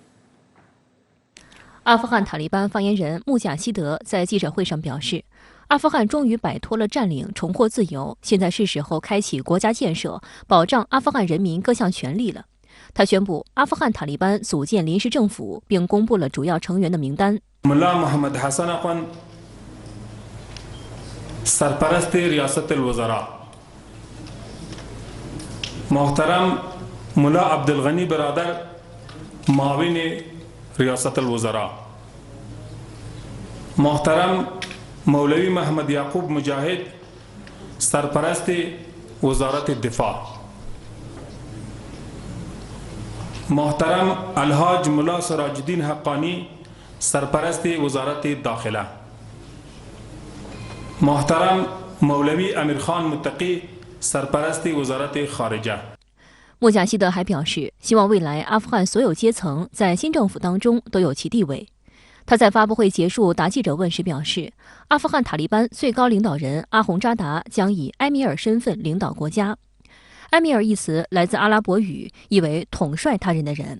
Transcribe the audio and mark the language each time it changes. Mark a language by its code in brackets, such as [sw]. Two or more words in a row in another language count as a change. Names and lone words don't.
[zh] 阿富汗塔利班发言人穆贾希德在记者会上表示，阿富汗终于摆脱了占领，重获自由，现在是时候开启国家建设，保障阿富汗人民各项权利了。他宣布，阿富汗塔利班组建临时政府，并公布了主要成员的名单。 [fa] ملا محمد حسن آخند سرپرست ریاست وزرا محترم ملا عبد الغنی برادر معاون ریاست وزرا محترم مولوی محمد یعقوب مجاهد سرپرست وزارت دفاع محترم الحاج ملا سراج‌الدین حقانی سرپرست وزارت داخله محترم مولوی امیر خان متقی سرپرست وزارت خارجه. [zh] 穆贾希德还表示，希望未来阿富汗所有阶层在新政府当中都有其地位。他在发布会结束答记者问时表示，阿富汗塔利班最高领导人阿洪扎达将以埃米尔身份领导国家。埃米尔一词来自阿拉伯语，意为统帅他人的人。